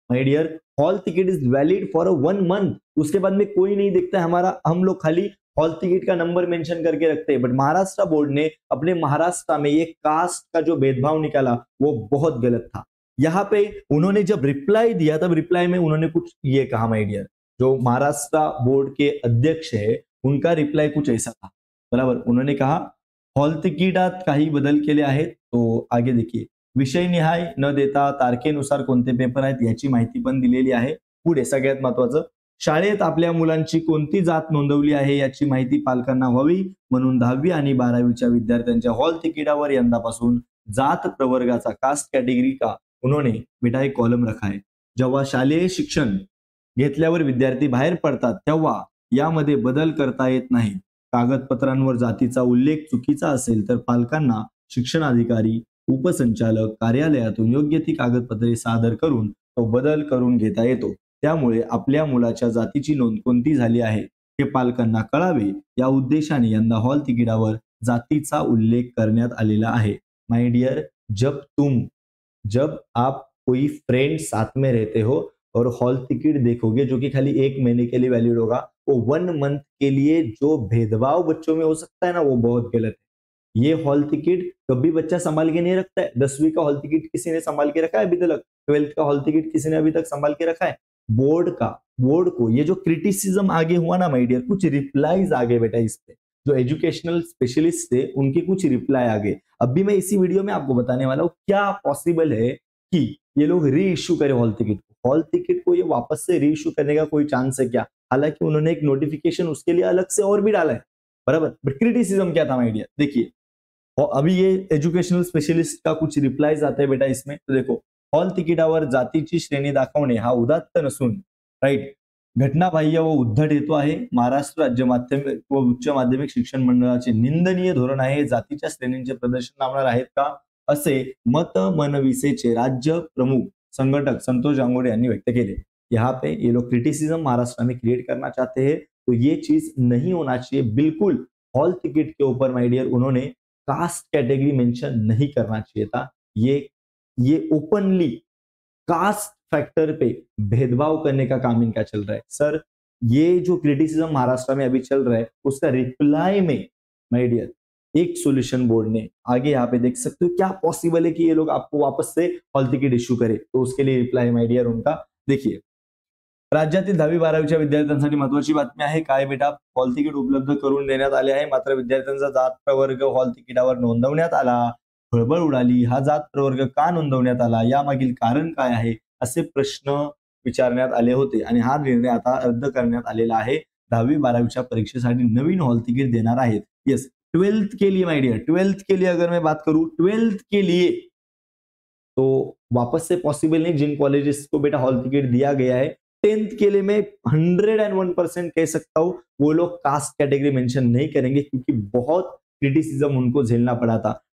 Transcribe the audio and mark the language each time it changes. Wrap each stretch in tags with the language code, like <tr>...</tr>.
<hi>My dear, hall ticket is valid for 1 month. उसके बाद में कोई नहीं देखता है हमारा, हम लोग खाली हॉल टिकट का नंबर मेंशन करके रखते हैं। बट महाराष्ट्र बोर्ड ने अपने महाराष्ट्र में ये कास्ट का जो भेदभाव निकाला वो बहुत गलत था। यहाँ पे उन्होंने जब रिप्लाई दिया तब रिप्लाई में उन्होंने कुछ ये कहा। माय डियर, जो महाराष्ट्र बोर्ड के अध्यक्ष है उनका रिप्लाई कुछ ऐसा था, बराबर। उन्होंने कहा</hi> <mr>हॉल तिकीटात काही बदल केले आहेत।</mr> <hi>तो आगे देखिए,</hi> <mr>विषय निहाय न देता तारखेनुसार कोणते पेपर आहेत याची माहिती पण दिलेली आहे। पुढे सगळ्यात महत्वाचं, शाळेत आपल्या मुलांची कोणती जात नोंदवली आहे याची माहिती पालकांना व्हावी म्हणून 10वी आणि 12वीच्या विद्यार्थ्यांच्या हॉल तिकीटावर यंदापासून जात प्रवर्गाचा कास्ट कैटेगरी</mr> <hi>का उन्होंने बेटा एक कॉलम रखा है।</hi> <mr>जेव्हा शालेय शिक्षण घेतल्यावर विद्यार्थी बाहेर पडतात तेव्हा यामध्ये बदल करता येत नाही। कागदपत्रांवर जातीचा उल्लेख चुकीचा असेल तर पालकांना शिक्षणाधिकारी उपसंचालक कार्यालयातून योग्य ती कागदपत्रे सादर करून तो बदल करून घेता येतो। त्यामुळे आपल्या मुलाच्या जातीची नोंद कोणती झाली आहे हे पालकांना कळावे या उद्देशाने यंदा हॉल तिकिटावर जातीचा उल्लेख करण्यात आलेला आहे।</mr> <hi>माय डियर, जब आप कोई फ्रेंड साथ में रहते हो और हॉल टिकट देखोगे जो कि खाली 1 महीने के लिए वैलिड होगा, वो 1 मंथ के लिए जो भेदभाव बच्चों में हो सकता है ना, वो बहुत गलत है। ये हॉल टिकट कभी बच्चा संभाल के नहीं रखता है। 10वीं का हॉल टिकट किसी ने संभाल के रखा है अभी तक? 12th का हॉल टिकट किसी ने अभी तक संभाल के रखा है? बोर्ड को ये जो क्रिटिसिज्म आगे हुआ ना माय डियर, कुछ रिप्लाईज आ गए बेटा इस पे। जो एजुकेशनल स्पेशलिस्ट थे उनके कुछ रिप्लाई आ गए। अभी मैं इसी वीडियो में आपको बताने वाला हूँ क्या पॉसिबल है कि ये लोग री इश्यू करें हॉल टिकट को। हॉल टिकट को ये वापस से री इश्यू करने का कोई चांस है क्या? हालांकि उन्होंने एक नोटिफिकेशन उसके लिए अलग से और भी डाला है, बराबर। बट क्रिटिसिज्म क्या था माय डियर, देखिए। और अभी ये एजुकेशनल स्पेशलिस्ट का कुछ रिप्लाईज आते हैं बेटा इसमें। तो देखो,</hi> <mr>हॉल तिकिटावर जातीची श्रेणी दाखवणे हा उदात्त नसून, राईट, घटनाबाह्य व उद्धट हेतू आहे। महाराष्ट्र राज्य माध्यमिक व उच्च माध्यमिक शिक्षण मंडळाचे निंदनीय धोरण आहे। जातीच्या श्रेणींचे प्रदर्शन लावणार आहेत का, असे मत मनविसेचे राज्य प्रमुख संगठक संतोष जांगोडे यांनी व्यक्त केले।</mr> <hi>यहाँ पे ये लोग क्रिटिसिज्म महाराष्ट्र में क्रिएट करना चाहते हैं, तो ये चीज नहीं होना चाहिए बिल्कुल। हॉल टिकट के ऊपर माय डियर उन्होंने कास्ट कैटेगरी मेंशन नहीं करना चाहिए था। ये ओपनली कास्ट फैक्टर पे भेदभाव करने का काम इनका चल रहा है। सर, ये जो क्रिटिसिज्म महाराष्ट्र में अभी चल रहा है उसका रिप्लाई में माय डियर एक सॉल्यूशन बोर्ड ने आगे यहाँ पे देख सकते हो क्या पॉसिबल है कि ये लोग आपको वापस से हॉल टिकट इश्यू करे। तो उसके लिए रिप्लाई माय डियर उनका देखिए,</hi> <mr>राज्यातील 10वी-12वीच्या विद्यार्थ्यांसाठी महत्वाची बातमी आहे। काय बेटा, हॉल तिकीट उपलब्ध करून देण्यात आले आहे, मात्र विद्यार्थ्यांचा जात प्रवर्ग हॉल तिकिटावर नोंदवण्यात आला। खळबळ उडाली। हा जात प्रवर्ग का नोंदवण्यात आला, यामागील कारण काय आहे, असे प्रश्न विचारण्यात आले होते आणि हा निर्णय आता रद्द करण्यात आलेला आहे। 10वी-12वीच्या परीक्षेसाठी नवीन हॉल तिकीट देणार आहेत।</mr> <hi>यस, 12th के लिए माय डियर, 12th के लिए अगर मैं बात करूं, 12th के लिए तो वापस से पॉसिबल नहीं। जिन कॉलेजेस को बेटा हॉल टिकट दिया गया है 10th के लिए मैं 101% कह सकता हूं वो लोग कास्ट कैटेगरी मेंशन नहीं करेंगे, क्योंकि बहुत क्रिटिसिज्म उनको झेलना पड़ा था।</hi>